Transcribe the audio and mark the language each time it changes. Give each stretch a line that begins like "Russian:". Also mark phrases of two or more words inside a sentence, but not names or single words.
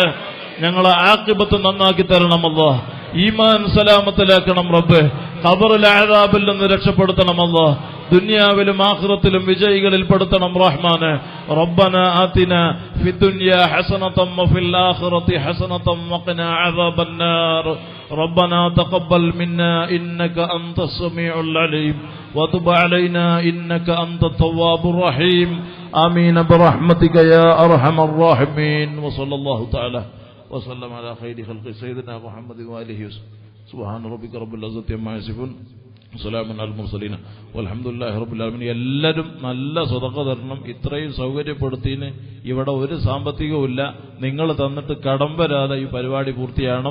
Malayalam: ഞങ്ങളെ ആഖിബത്ത് നന്നാക്കി തരണം അല്ലാഹ്. ഈമാൻ സലാമത്തിലാക്കണം റബ്ബേ. ഖബറിലെ അദാബിൽ നിന്ന് രക്ഷപ്പെടുത്തണം അല്ലാഹ്. ദുനിയാവിലും ആഖിറത്തിലും വിജയികളിൽ പെടുത്തണം റഹ്മാനെ.
Arabic: ربنا آتنا في الدنيا حسنة وفي الآخرة حسنة وقنا عذاب النار. ربنا تقبل منا إنك أنت السميع العليم وتب علينا إنك أنت التواب الرحيم. آمين برحمتك يا أرحم الراحمين. وصلى الله تعالى وسلم على خير خلق سيدنا محمد وآله وسلم. سبحان ربك رب العزة عما يصفون وسلام على المرسلين والحمد لله رب العالمين.
Malayalam: എല്ലാവരും നല്ല സദഖ തരണം. ഇത്രയും സൗകര്യപ്പെടുത്തിന് ഇവിടെ ഒരു സാമ്പത്തികവുമില്ല. നിങ്ങൾ തന്നിട്ട് കടം വരാതെ ഈ പരിപാടി പൂർത്തിയാകണം.